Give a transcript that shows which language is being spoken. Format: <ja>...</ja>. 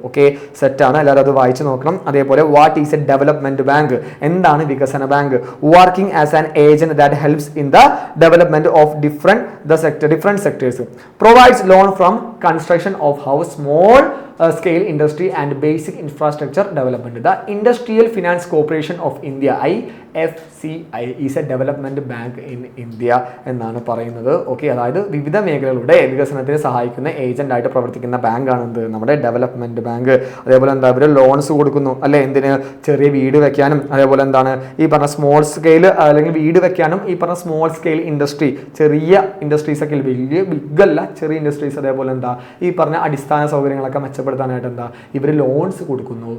<ml>Okay, സെറ്റാണ്, എല്ലാവരും അത് വായിച്ചു നോക്കണം. അതേപോലെ</ml> <en>what is a development bank,</en> <ml>എന്താണ് വികസന bank?</ml> <en>Working as an agent that helps in the development of different sectors. Provides loan from construction of house, small scale industry and basic infrastructure development. The Industrial Finance Corporation of India, IFCI, is a development bank in India</en> <ml>എന്നാണ് പറയുന്നത്. Okay, അതായത് വിവിധ മേഖലകളുടെ വികസനത്തിന് സഹായിക്കുന്ന agent ആയിട്ട് പ്രവർത്തിക്കുന്ന ബാങ്കാണ് നമ്മുടെ ഡെവലപ്മെന്റ് ബാങ്ക്. അതേപോലെ ഇവർ ലോൺസ് കൊടുക്കുന്നു അല്ലെ, എന്തിന്? ചെറിയ വീട് വെക്കാനും, അതേപോലെ ഈ പറഞ്ഞ സ്മോൾ സ്കെയിൽ അല്ലെങ്കിൽ വീട് വെക്കാനും, ഈ പറഞ്ഞ സ്മോൾ സ്കെയിൽ ഇൻഡസ്ട്രി, ചെറിയ ഇൻഡസ്ട്രീസ് ഒക്കെ, വലിയ ബിഗ് അല്ല, ചെറിയ ഇൻഡസ്ട്രീസ്, അതേപോലെ ഈ പറഞ്ഞ അടിസ്ഥാന സൗകര്യങ്ങളൊക്കെ മെച്ചപ്പെടുത്താനായിട്ട് ഇവർ ലോൺസ് കൊടുക്കുന്നു.</ml>